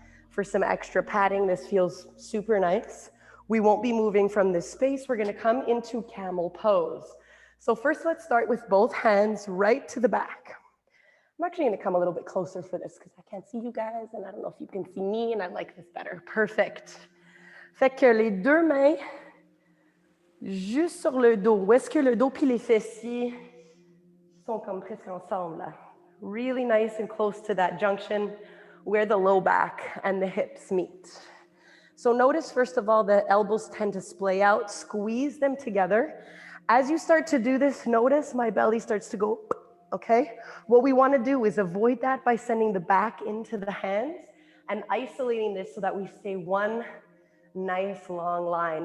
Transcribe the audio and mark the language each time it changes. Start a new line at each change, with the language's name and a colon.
English: For some extra padding, this feels super nice. We won't be moving from this space. We're gonna come into camel pose. So first, let's start with both hands right to the back. I'm actually gonna come a little bit closer for this because I can't see you guys and I don't know if you can see me and I like this better. Perfect.
French: Fait que les deux mains juste sur le dos. Où est-ce que le dos puis les fessiers sont comme presque ensemble là?
English: Really nice and close to that junction where the low back and the hips meet. So notice, first of all, the elbows tend to splay out, squeeze them together. As you start to do this, notice my belly starts to go, okay? What we want to do is avoid that by sending the back into the hands and isolating this so that we stay one nice long line.